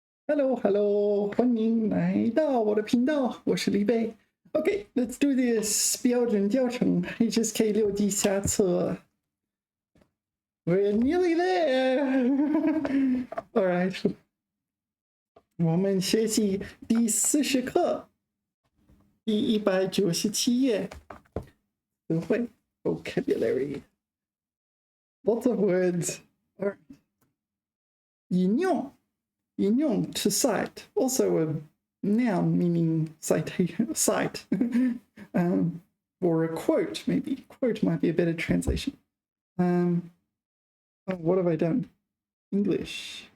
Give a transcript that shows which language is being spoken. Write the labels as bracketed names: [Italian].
[English] Hello, hello， [Chinese] 欢迎来到我的频道，我是李贝。 [English] Okay, let's do this [Chinese] 标准教程 [English] HSK6 [Chinese] 下册。 [English] We're nearly there. All right. [Chinese] 我们学习第40课，第197页，词汇 vocabulary. [English] Lots of words. All right. 引用 to cite, also a noun meaning citation, cite, or a quote, maybe. Quote might be a better translation. Oh, what have I done? English.